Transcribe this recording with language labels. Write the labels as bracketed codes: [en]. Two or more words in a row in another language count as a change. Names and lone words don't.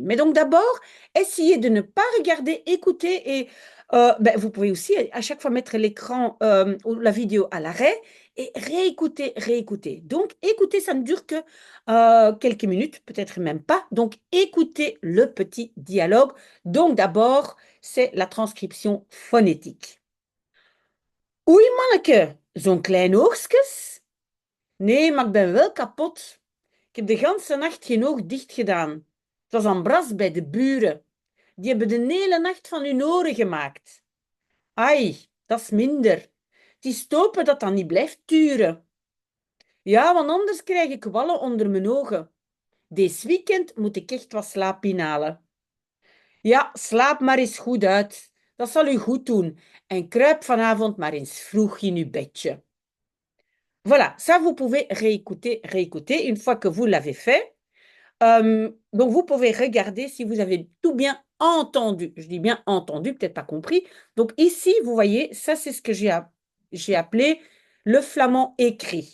[fr] Mais donc d'abord, essayez de ne pas regarder, écouter et vous pouvez aussi à chaque fois mettre l'écran ou la vidéo à l'arrêt et réécouter, réécouter. Donc écouter, ça ne dure que quelques minutes, peut-être même pas. Donc écoutez le petit dialogue. Donc d'abord, c'est la transcription phonétique. [nl] Oei manneke, zo'n klein oogstjes? Nee, maar ik ben wel kapot. Ik heb de ganse nacht geen oog dicht gedaan. Het was aan bras bij de buren. Die hebben de hele nacht van hun oren gemaakt. Ai, dat is minder. Het is te hopen dat dat niet blijft duren. Ja, want anders krijg ik wallen onder mijn ogen. Deze weekend moet ik echt wat slaap inhalen. Ja, slaap maar eens goed uit. Dat zal u goed doen. En kruip vanavond maar eens vroeg in uw bedje. [fr] Voilà, ça vous pouvez réécouter, réécouter une fois que vous l'avez fait. Donc vous pouvez regarder si vous avez tout bien entendu. Je dis bien entendu, peut-être pas compris. Donc ici, vous voyez, ça c'est ce que j'ai appelé le flamand écrit.